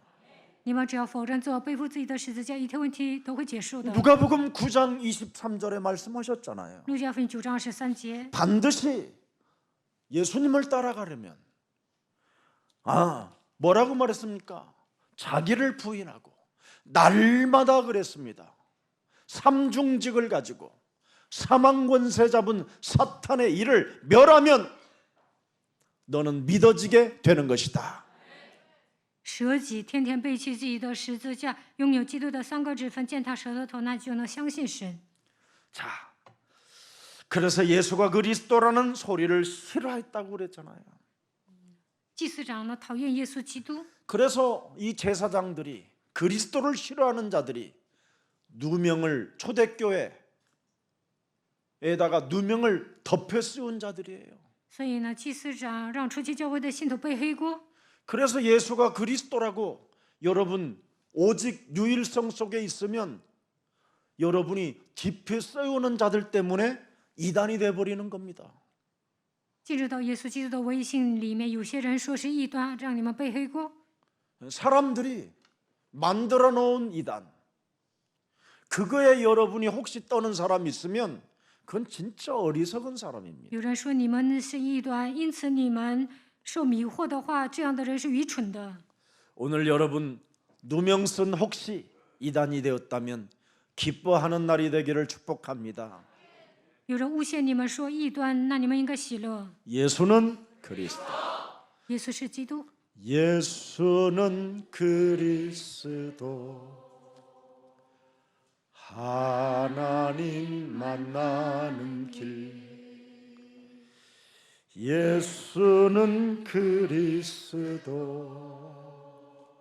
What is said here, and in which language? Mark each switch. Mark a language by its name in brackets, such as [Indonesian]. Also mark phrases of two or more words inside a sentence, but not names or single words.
[Chinese] 你们只要否认自我，背负自己的十字架，一切问题都会结束的。 [Korean] 누가복음 9장 23절에 말씀하셨잖아요. [Chinese] 路加福音9章23节， [Korean] 반드시 예수님을 따라가려면 뭐라고 말했습니까? 자기를 부인하고 날마다 그랬습니다. 삼중직을 가지고 사망권세 잡은 사탄의 일을 멸하면 너는 믿어지게 되는 것이다. [Chinese] 舍己，天天背起自己的十字架，拥有基督的3个指分，践踏蛇的头，那就能相信神。 [Korean] 자, 그래서 예수가 그리스도라는 소리를 싫어했다고 그랬잖아요. [Chinese] 祭司长呢，讨厌耶稣基督， [Korean] 그래서 이 제사장들이 그리스도를 싫어하는 자들이 누명을 초대교회에다가 누명을 덮여 씌운 자들이에요. [Chinese] 所以呢，祭司长让初期教会的信徒背黑锅。 [Korean] 그래서 예수가 그리스도라고 여러분 오직 유일성 속에 있으면 여러분이 짚에 씌우는 자들 때문에 이단이 돼버리는 겁니다. [Chinese] 进入到耶稣基督的微信里面，有些人说是异端，让你们背黑锅。 [Korean] 사람들이 만들어 놓은 이단, 그거에 여러분이 혹시 떠는 사람 있으면 그건 진짜 어리석은 사람입니다. [Chinese] 有人说你们是异端，因此你们受迷惑的话，这样的人是愚蠢的。 [Korean] 오늘 여러분 누명 쓴 혹시 이단이 되었다면 기뻐하는 날이 되기를 축복합니다. [Chinese] 有人诬陷你们说异端，那你们应该喜乐。 [Korean] 예수는 그리스도. [Chinese] 耶稣是基督， [Korean] 예수는 그리스도. 하나님 만나는 길. 예수는 그리스도.